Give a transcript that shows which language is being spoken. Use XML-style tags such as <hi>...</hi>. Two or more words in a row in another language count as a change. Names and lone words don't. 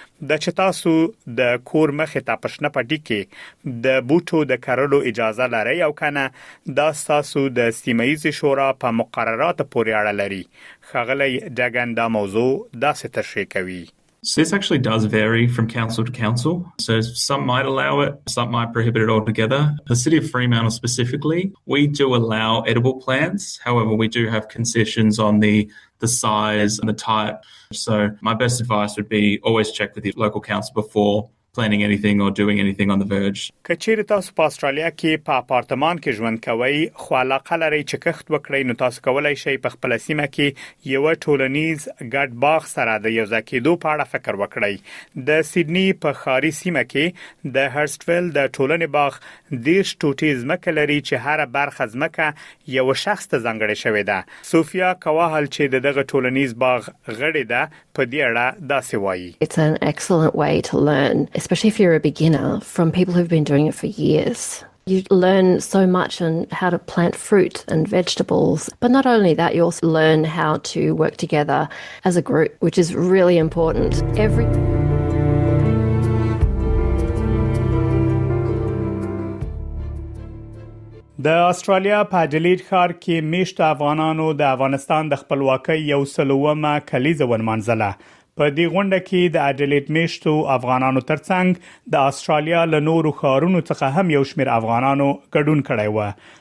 <ps>د چې تاسو د کور مخې ته په شنه پټي کې د بوټو د کرلو اجازه لرئ او کنه دا تاسو د سیمایي شورا په مقررات پورې اړه لري. ښاغلی ډاګن دا موضوع داسې تشریح کوي.</ps> <en>So this actually does vary from council to council. So some might allow it, some might prohibit it altogether. The City of Fremantle specifically, we do allow edible plants. However, we do have concessions on the size and the type. So my best advice would be always check with your local council before planning anything or doing anything on the verge.</en> <ps>کچېر تاسو په استرالیا کې په اپارتمان کې ژوند کوئ خو علاقه لرئ چې کښت وکړئ نو تاسو کولای شئ په خپل سیمه کې یو ټولنیز ګډ باغ سره د یو ځای کېدو په اړه فکر وکړئ. د سیدنی په ښاري سیمه کې د هرسټویل د ټولنې باغ 10 ټوټې ځمکه لري چې هر برخه ځمکه یو شخص ته ځانګړې شوې ده. سوفیا کوهل چې دغه ټولنیز باغ غړي ده په دې اړه داسې وایي.</ps> <en>It's an excellent way to learn, especially if you're a beginner, from people who've been doing it for years. You learn so much on how to plant fruit and vegetables. But not only that, you also learn how to work together as a group, which is really important.</en> <ps>د استرالیا په اډلېډ ښار کې میشت افغانانو د افغانستان د خپلواکۍ یو سلومه کلیزه ونمانځله. په دې غونډه کې د اډلېډ میشتو افغانانو ترڅنګ د استرالیا له نورو ښارونو څخه هم یو شمېر افغانانو ګډون کړی و.</ps>